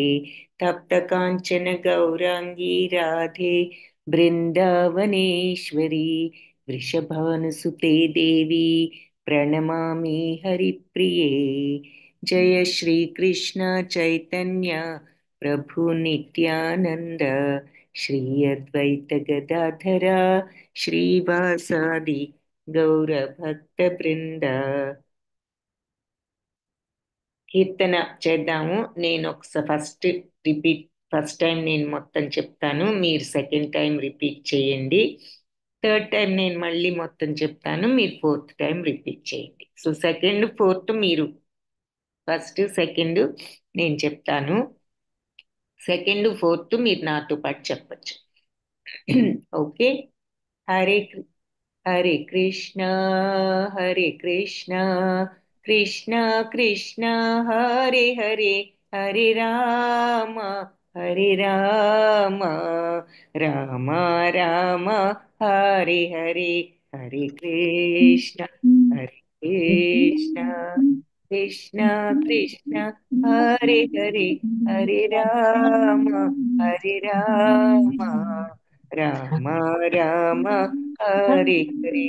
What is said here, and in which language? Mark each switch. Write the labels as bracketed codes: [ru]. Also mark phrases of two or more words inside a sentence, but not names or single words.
[sa] तप्त कांचन गौरांगी राधे बृंदावनेश्वरी वृषभानुसुते देवी प्रणमामि हरिप्रिये. जय श्री कृष्ण चैतन्य प्रभु नित्यानंद श्री अद्वैत गदाधरा श्रीवासादि गौर भक्त बृंद. [te] కీర్తన చేద్దాము. నేను ఒకసారి [en] first time [te] నేను మొత్తం చెప్తాను, మీరు [en] second time [te] రిపీట్ చేయండి. [en] third time [te] నేను మళ్ళీ మొత్తం చెప్తాను, మీరు [en] fourth time [te] రిపీట్ చేయండి. సో [en] second fourth [te] మీరు [en] first, second [te] నేను చెప్తాను, [en] second fourth [te] మీరు నాతో పాటు చెప్పచ్చు. [sa] ఓకే. హరే హరే కృష్ణ హరే కృష్ణ కృష్ణ కృష్ణ హరే హరే హరే రామ హరే రామ రామ రామ హరే హరే హరే కృష్ణ హరే కృష్ణ కృష్ణ కృష్ణ హరే హరే హరే రామ హరే రామ రామ రామ హరే హరే.